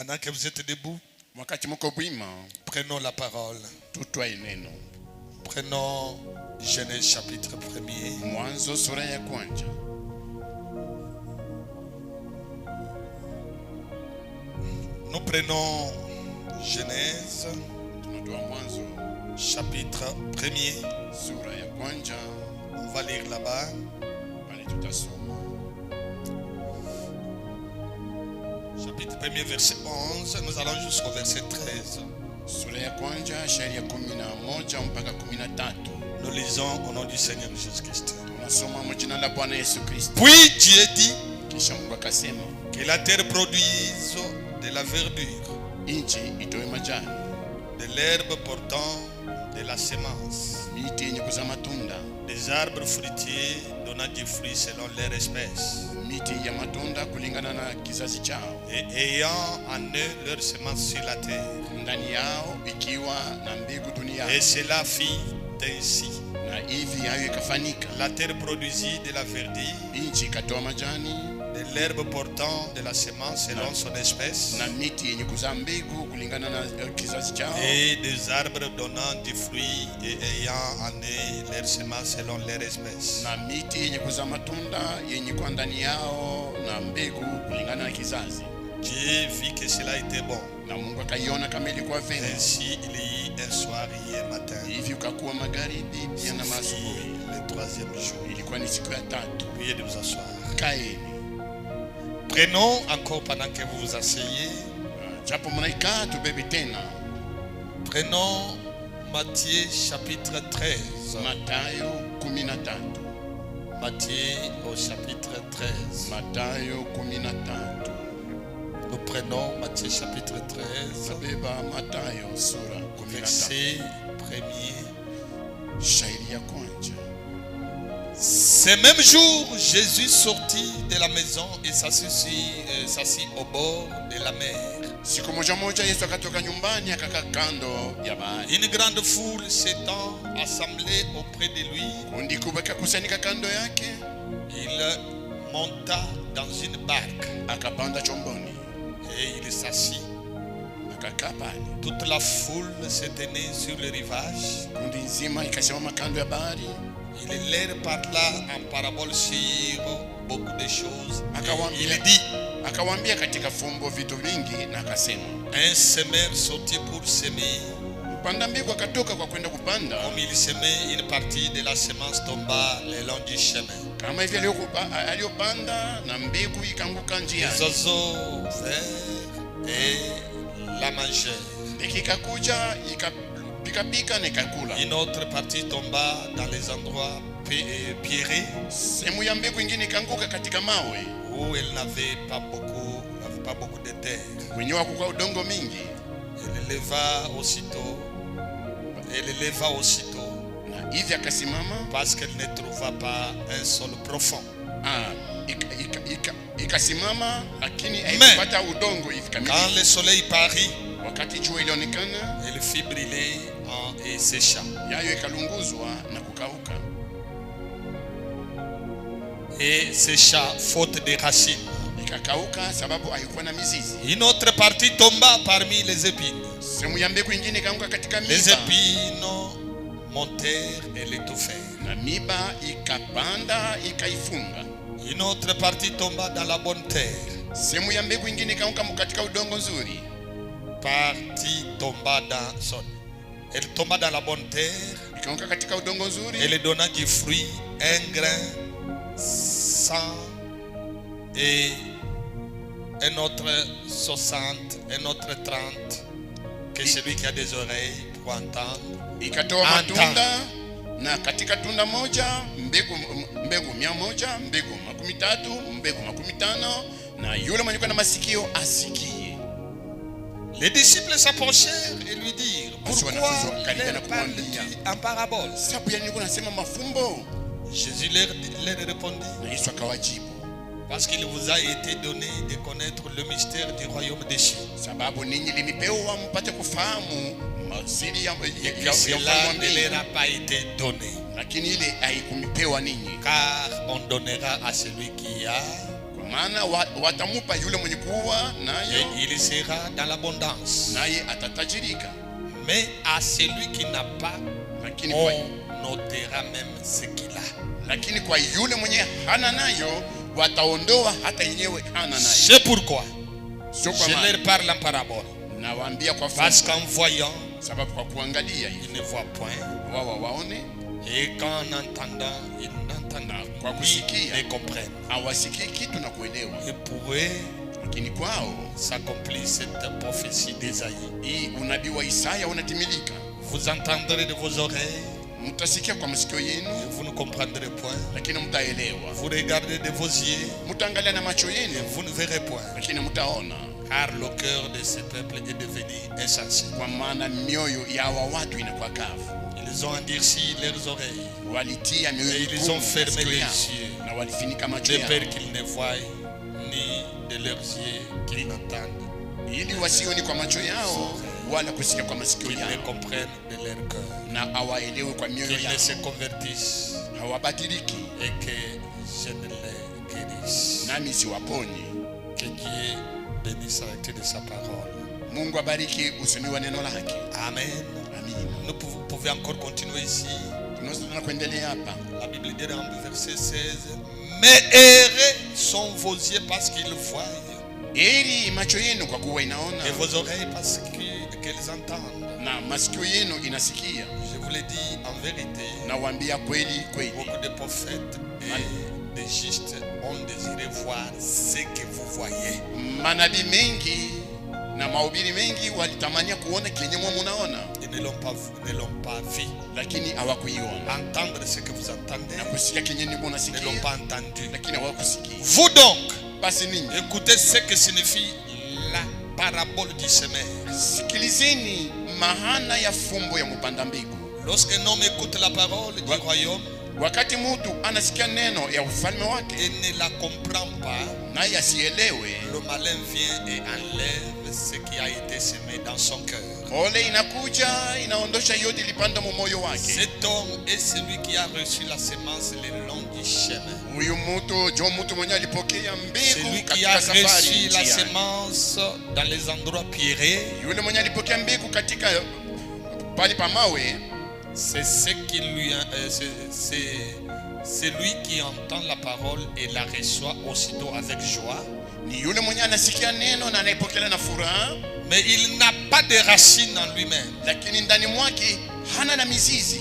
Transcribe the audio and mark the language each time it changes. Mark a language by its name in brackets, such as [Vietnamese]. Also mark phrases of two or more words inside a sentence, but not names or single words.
[French] Pendant que vous êtes debout, prenons la parole. Prenons Genèse chapitre 1er. [Swahili] Mwanzo sura ya kwanza. [French] Nous prenons Genèse chapitre 1er. [Swahili] Sura ya kwanza. [French] On va lire là-bas. Chapitre 1er verset 11. Nous allons jusqu'au verset 13. [Swahili] Sura ya kwanza shairi ya 11 mpaka 13. [French] Nous lisons au nom du Seigneur Jésus-Christ. [Swahili] Tunasoma kwa jina la Bwana Yesu Kristo. [French] Puis Dieu dit [Swahili] Kisha Mungu akasema [French] que la terre produise de la verdure, [Swahili] nchi itoe majani, [French] de l'herbe portant de la semence, [Swahili] miti yenye kuzaa matunda, [French] des arbres fruitiers donnant des fruits selon leur espèce, [Swahili] miti ya matunda kulingana na kizazi chao, [French] et ayant en eux leur semence sur la terre. [Swahili] ndani yao ikiwa na mbegu duniani. [French] Et cela fit ainsi. [Swahili] Na hivi hayo ikafanyika. [French] La terre produisit de la verdure, [Swahili] Nchi ikatoa majani, [French] de l'herbe portant de la semence selon son espèce, [Swahili] na miti yenye kuzaa mbegu kulingana na kizazi chao, [French] et des arbres donnant des fruits et ayant en eux leur semence selon leur espèce. [Swahili] na miti yenye kuzaa matunda yenye kwa ndani yao na mbegu kulingana na kizazi. [French] Dieu vit que cela était bon. [Swahili] Na Mungu akaiona kama ilikuwa vema. [French] Ainsi il y eut un soir et un matin. [Swahili] Hivi ukakuwa magharibi pia na asubuhi. [French] Le troisième jour. [Swahili] Ilikuwa ni siku ya tatu. [French] Priez de vous asseoir. [Swahili] Kaeni. [French] Prenons encore pendant que vous vous asseyez. [Swahili] Japo mnaikaa tubebe tena. [French] Prenons Matthieu chapitre 13. [Swahili] Mathayo 13. [French] Matthieu au chapitre 13. [Swahili] Mathayo 13. [French] Nous prenons Matthieu chapitre 13. [Swahili] Tabeba Mathayo sura 13. [French] Verset 1er. [Swahili] Shairi ya kwanza. [French] Ce même jour, Jésus sortit de la maison et s'assit au bord de la mer. [Swahili] Siku moja moja Yesu akatoka nyumbani akakaa kando ya bahari. [French] Une grande foule s'étant assemblée auprès de lui, [Swahili] Kundi kubwa kakusanyika kando yake, [French] il monta dans une barque [Swahili] akapanda chomboni, [French] et il s'assit. [Swahili] akakaa pale. [French] Toute la foule se tenait sur le rivage. [Swahili] Kundi nzima ikasimama kando ya bahari. [French] Il leur parla en parabole sur beaucoup de choses. [Swahili] Akawaambia, [French] Il dit, [Swahili] akawaambia katika fumbo vitu vingi, na akasema, [French] un semeur sortit pour semer. [Swahili] mpanda mbegu akatoka kwa kwenda kupanda. [French] Comme il semait, une partie de la semence tomba le long du chemin. [Swahili] Kama hivi aliyopanda na mbegu ikanguka [French] Les [Swahili] njiani. [French] oiseaux vinrent et la mangèrent. [Swahili] Ndege ikakuja ikapika na ikakula. [French] Une autre partie tomba dans les endroits pierreux [Swahili] Sehemu ya mbegu ingine ikanguka katika mawe, [French] où elle n'avait pas beaucoup de terre. [Swahili] kwenye hakukuwa udongo mingi. [French] Elle leva aussitôt [Swahili] Na hivi akasimama, [French] parce qu'elle ne trouva pas un sol profond. [Swahili] ikasimama lakini haikupata udongo hivi [French] Quand [Swahili] kamili. [French] le soleil parut, [Swahili] Wakati jua ilionekana, [French] elle fit brûler et sécha. [Swahili] yayo ikalunguzwa na kukauka. [French] Et sécha faute de racines. [Swahili] Ikakauka sababu haikuwa na mizizi. [French] Une autre partie tomba parmi les épines. [Swahili] Sehemu ya mbegu ingine ikaanguka katika [French] Les [Swahili] miba, [French] épines montèrent et l'étouffèrent. [Swahili] na miba ikapanda ikaifunga. [French] Une autre partie tomba dans la bonne terre. [Swahili] Sehemu ya mbegu ingine ikaanguka katika udongo nzuri. [French] Elle tomba dans la bonne terre. [Swahili] Ikaanguka katika udongo nzuri. [French] Elle donna du fruit, un grain, 100 et un autre 60, un autre 30. Que celui qui a des oreilles pour entendre. [Swahili] Ikatoa matunda, na katika tunda moja mbegu 100, mbegu 30, mbegu 50, na yule mwenye na masikio asikie. [French] Les disciples s'approchèrent et lui dirent, pourquoi leur parles-tu en parabole? [Swahili] Sababu ya nini unasema mafumbo? [French] Jésus leur répondit, [Swahili] Na Yesu akawajibu, [French] parce qu'il vous a été donné de connaître le mystère du royaume des cieux. [Swahili] sababu ninyi limipewa mpate kufahamu masiri ya [French] Cela ne leur a pas été donné, [Swahili] lakini ile haikumipewa ninyi. [French] car on donnera à celui qui a, [Swahili] Kwa maana watamupa yule mwenye kuwa nayo, [French] et il sera dans l'abondance. [Swahili] naye atatajirika. [French] Mais à celui qui n'a pas, [Swahili] Lakini [French] on [Swahili] kwa, [French] ôtera même ce qu'il a. [Swahili] lakini kwa yule mwenye hana nayo wataondoa hata yenyewe hana nayo. [French] C'est pourquoi [Swahili] Sio kwa [French] je [Swahili] maana [French] leur parle en parabole. [Swahili] nawaambia kwa [French] Parce [Swahili] fumbo, [French] qu'en voyant, [Swahili] sababu kwa kuangalia [French] ils [Swahili] hivi [French] ne voient point. [Swahili] wao waone, [French] Et qu'en entendant, ils n'entendent [Swahili] Kwa ni kusikia. [French] ne comprennent. [Swahili] hawasikii kitu na kuelewa. [French] Et pour eux, [Swahili] Lakini kwao [French] s'accomplit cette prophétie d'Ésaïe. [Swahili] hii unabii wa Isaya unatimilika. [French] Vous entendrez de vos oreilles, [Swahili] Mtasikia kwa masikio yenu, [French] et vous ne comprendrez point. [Swahili] lakini mtaelewa. [French] Vous regardez de vos yeux, [Swahili] Mtaangalia na macho [French] et [Swahili] yenu, [French] vous ne verrez point. [Swahili] lakini mtaona. [French] Car le cœur de ce peuple est devenu insensé. [Swahili] Kwa maana mioyo ya hawa watu inakuwa kavu. [French] Ils ont endurci leurs oreilles, [Swahili] Walitia mioyo [French] et ils [Swahili] migumu [French] ont fermé [Swahili] masikio [French] les [Swahili] yao, [French] yeux, [Swahili] na walifunika macho [French] de [Swahili] yao, [French] peur qu'ils ne voient, ni de leurs yeux qu'ils n'entendent, [Swahili] ili wasioni kwa macho yao wala kusikia kwa masikio [French] qu'ils ne [Swahili] yao, [French] comprennent de leur cœur, [Swahili] na hawaelewe kwa mioyo [French] qu'ils ne se [Swahili] yao, [French] convertissent, [Swahili] hawabadiliki, [French] et que je ne les guérisse. [Swahili] nami siwaponyi. [French] Que Dieu bénisse la lecture de sa parole. [Swahili] Mungu abariki usemi wa neno lake. [French] Amen. [Swahili] Amina. [French] Nous pouvons encore continuer ici. [Swahili] Tunaweza kuendelea hapa. [French] La Bible dit dans le verset 16, mais heureux sont vos yeux parce qu'ils voient, [Swahili] Heri macho yenu kwa kuwa [French] et [Swahili] inaona, [French] vos oreilles parce qu'elles entendent. [Swahili] na masikio yenu inasikia. [French] Je vous le dis en vérité, [Swahili] Nawaambia kweli kweli, [French] beaucoup de prophètes et de justes ont désiré voir ce que vous voyez. [Swahili] manabii mengi na mahubiri mengi walitamania kuona kenye mwa munaona, [French] Ils ne l'ont pas vu. [Swahili] lakini hawakuiona, [French] Entendre ce que vous entendez, [Swahili] na kusikia kenye ni [French] ils ne l'ont [Swahili] munasikia, [French] pas entendu. [Swahili] lakini hawakusikia. [French] Vous donc, [Swahili] Basi ninyi [French] écoutez ce que signifie la parabole du semeur. [Swahili] sikilizeni maana ya fumbo ya mpanda mbegu. [French] Lorsqu'un homme écoute la parole du royaume [Swahili] Wakati mtu anasikia neno ya ufalme wake [French] et ne la comprend pas, [Swahili] naye asielewe, [French] le malin vient et enlève ce qui a été semé dans son cœur. [Swahili] ole inakuja inaondosha yote ilipanda mu moyo wake. [French] Cet homme est celui qui a reçu la semence le long du chemin. [Swahili] Huyu mtu jo mtu mwenye alipokea [French] Celui [Swahili] mbegu [French] qui a [Swahili] katika safari [French] reçu la [Swahili] njiani. [French] semence dans les endroits pierreux, [Swahili] Yule mwenye alipokea mbegu katika pali pa mawe, [French] c'est ce qui lui c'est lui qui entend la parole et la reçoit aussitôt avec joie, [Swahili] ni yule mwenye anasikia neno na anaipokea na furaha, [French] mais il n'a pas de racines en lui-même. [Swahili] lakini ndani mwake hana na mizizi,